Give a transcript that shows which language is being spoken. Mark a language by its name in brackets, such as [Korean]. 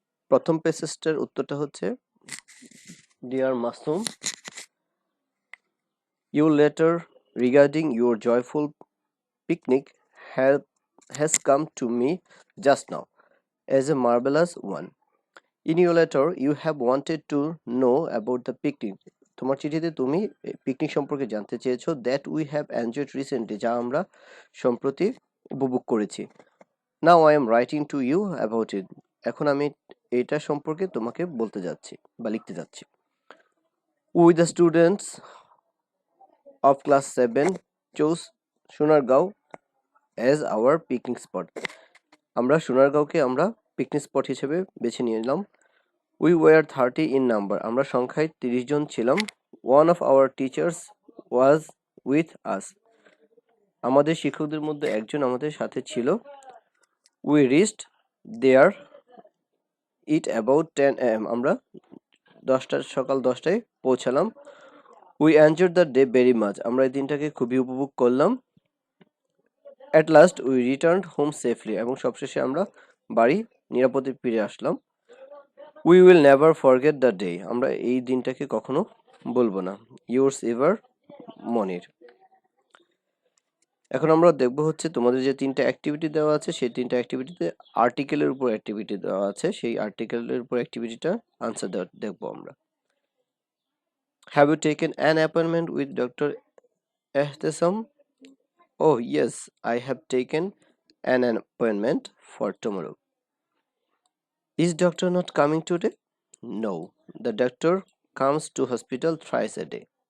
[Bangla] প্রথম পেসেজটার উত্তরটা হচ্ছে, [English] Dear Masum, your letter regarding your joyful picnic has come to me just now as a marvelous one. In your letter, you have wanted to know about the picnic. [Bangla] তোমার চিঠিতে তুমি picnic সম্পর্কে জানতে চেয়েছো, [English] that we have enjoyed recently, [Bangla] যা আমরা সম্প্রতি উপভোগ করেছি. [English] Now I am writing to you about it. [Bangla] এখন আমি এটা সম্পর্কে তোমাকে বলতে যাচ্ছি বা লিখতে যাচ্ছি. [English] We the students of class 7 chose Sonargaon as our picnic spot. [Bangla] আমরা সোনারগাঁওকে আমরা পিকনিক স্পট হিসেবে বেছে নিলাম. [English] We were 30 in number. [Bangla] আমরা সংখ্যায় 30 জন ছিলাম. [English] One of our teachers was with us. [Bangla] আমাদের শিক্ষকদের মধ্যে একজন আমাদের সাথে ছিল. [English] We reached there at about 10 am. [Bangla] আমরা সকাল 10টায় পৌঁছালাম. [English] We enjoyed the day very much. [Bangla] আমরা এই দিনটাকে খুবই উপভোগ করলাম. [English] At last we returned home safely. [Bangla] এবং সবশেষে আমরা বাড়ি নিরাপদে ফিরে আসলাম. [English] We will never forget the day. [Bangla] আমরা এই দিনটাকে কখনো বলবো না. [English] Yours ever, Monir. [Bangla] এখন আমরা দেখব হচ্ছে তোমাদের যে তিনটা অ্যাক্টিভিটি দেওয়া আছে, সেই তিনটা অ্যাক্টিভিটিতে আর্টিকেলের উপর অ্যাক্টিভিটি দেওয়া আছে, সেই আর্টিকেলের উপর অ্যাক্টিভিটিটা আনসার দেখবো আমরা. [English] Have you taken an appointment with Dr. Ehtesam? Oh yes, I have taken an appointment for tomorrow. Is doctor not coming today? No, the doctor comes to hospital thrice a day.